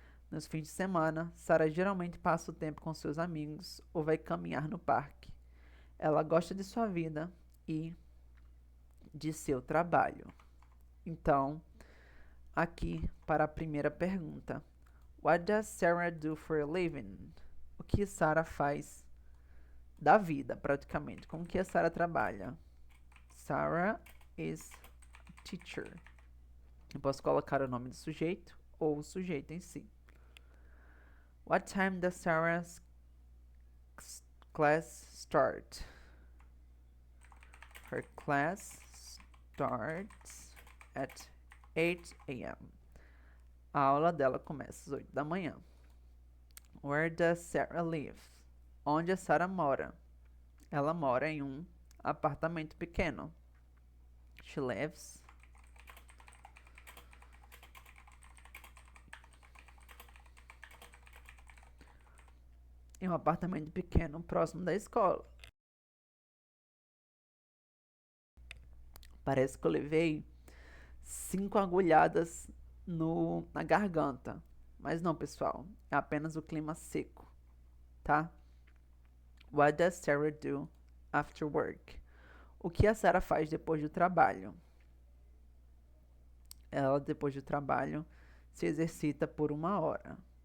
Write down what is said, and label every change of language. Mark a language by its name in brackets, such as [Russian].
[Portuguese] Nos fins de semana, Sarah geralmente passa o tempo com seus amigos ou vai caminhar no parque. Ela gosta de sua vida e de seu trabalho. Então, aqui para a primeira pergunta. [English] What does Sarah do for a living? [Portuguese] O que Sarah faz da vida, praticamente? Com o que a Sarah trabalha? [English] Sarah is a teacher. [Portuguese] Eu posso colocar o nome do sujeito ou o sujeito em si. [English] What time does Sarah's class start? Her class starts at 8 a.m. [Portuguese] A aula dela começa às 8 da manhã. [English] Where does Sarah live? [Portuguese] Onde a Sarah mora? Ela mora em um apartamento pequeno. [English] She lives [Portuguese] em um apartamento pequeno próximo da escola. Parece que eu levei 5 agulhadas na garganta. Mas não, pessoal, é apenas o clima seco, tá? [English] What does Sarah do after work? [Portuguese] O que a Sarah faz depois do trabalho? Ela, depois do trabalho, se exercita por 1 hora.